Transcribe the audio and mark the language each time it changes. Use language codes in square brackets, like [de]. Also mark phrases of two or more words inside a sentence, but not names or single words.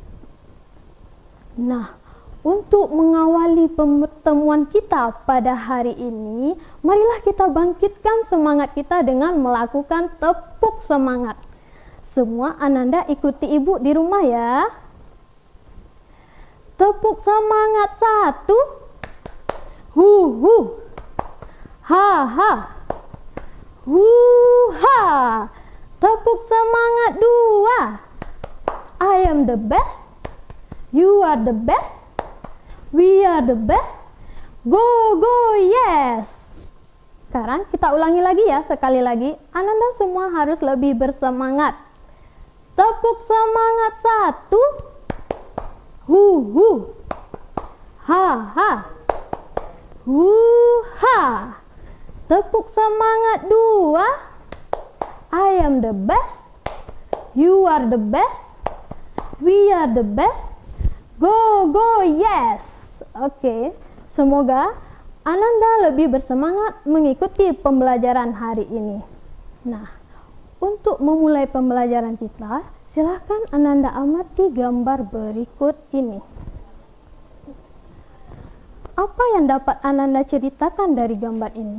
[id] Nah, untuk mengawali pertemuan kita pada hari ini, marilah kita bangkitkan semangat kita dengan melakukan tepuk semangat. Semua Ananda ikuti Ibu di rumah ya. Tepuk semangat 1. Hu. Ha ha. Hu ha. Tepuk semangat 2. [en] I am the best. You are the best. We are the best. Go, go, yes. [id] Sekarang kita ulangi lagi ya, sekali lagi. Ananda semua harus lebih bersemangat. Tepuk semangat 1. Hu hu. Ha ha. Hu ha. Tepuk semangat 2. [en] I am the best. You are the best. We are the best. Go go yes. [id] Oke, semoga Ananda lebih bersemangat mengikuti pembelajaran hari ini. Nah, untuk memulai pembelajaran kita, silakan Ananda amati gambar berikut ini. Apa yang dapat Ananda ceritakan dari gambar ini?